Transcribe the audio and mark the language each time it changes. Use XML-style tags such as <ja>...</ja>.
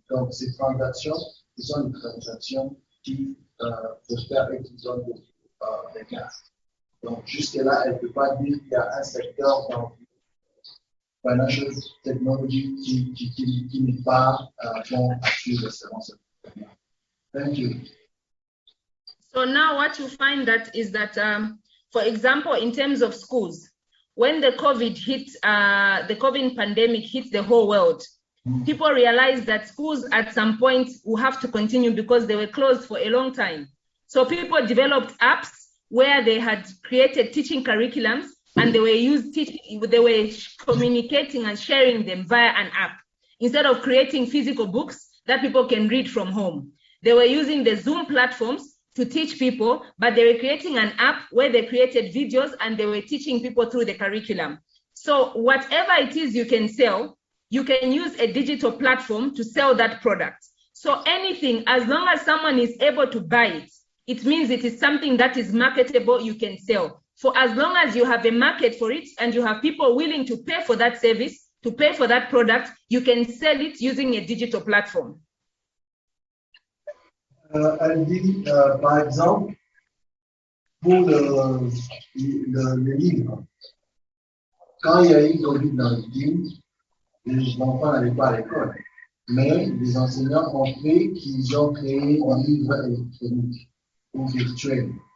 <fr>Donc, ces transactions, ce sont des transactions qui prospèrent et qui donnent des gains. Donc, jusque-là, elle ne peut pas dire qu'il y a un secteur dans</fr> <en>financial technology</en> <fr>qui n'est pas bon à suivre selon cette manière.</fr> <en>Thank you. So now what you find that is that, for example, in terms of schools, when the COVID hit, the COVID pandemic hit the whole world, people realized that schools at some point will have to continue because they were closed for a long time. So people developed apps where they had created teaching curriculums, and they were communicating and sharing them via an app instead of creating physical books that people can read from home. They were using the Zoom platforms to teach people, but they were creating an app where they created videos and they were teaching people through the curriculum. So whatever it is you can sell, you can use a digital platform to sell that product. So anything, as long as someone is able to buy it, it means it is something that is marketable, you can sell. For as long as you have a market for it and you have people willing to pay for that service, to pay for that product, you can sell it using a digital platform.</en> <fr>Elle dit, par exemple, pour le livre, quand il y a eu COVID-19, les enfants n'allaient pas à l'école, mais les enseignants ont fait qu'ils ont créé un livre électronique ou virtuel.</fr>